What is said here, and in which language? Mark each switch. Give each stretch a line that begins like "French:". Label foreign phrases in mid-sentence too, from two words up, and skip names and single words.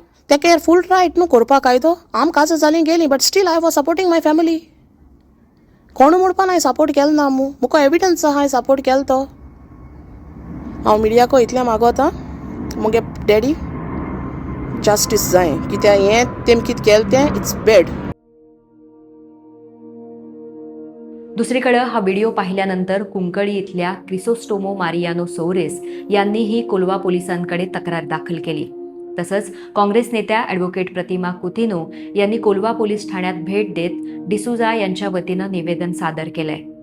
Konkani: तेका
English: full right
Konkani: न्हू करपा कायदो. आम काजां जालीं गेलीं
English: but still I was supporting my family.
Konkani: कोणू म्हणपा हांवें सपोर्ट केलो ना मू. मुको एविडन्स आहा हांवें सपोर्ट केलो तो. हांव मिडियाको इतलें मागोतां मुगे डॅडी जस्टीस जाय, कित्याक हें तेम कितें केलें तें
English: it's bad.
Marathi: दुसरीकडे हा व्हिडिओ पाहिल्यानंतर कुंकळी इथल्या क्रिसोस्टोमो मारियानो सोरेस यांनीही कोलवा पोलिसांकडे तक्रार दाखल केली. तसंच काँग्रेस नेत्या ॲडव्होकेट प्रतिमा कुतिनो यांनी कोलवा पोलीस ठाण्यात भेट देत डिसूजा यांच्या वतीनं निवेदन सादर केलंय.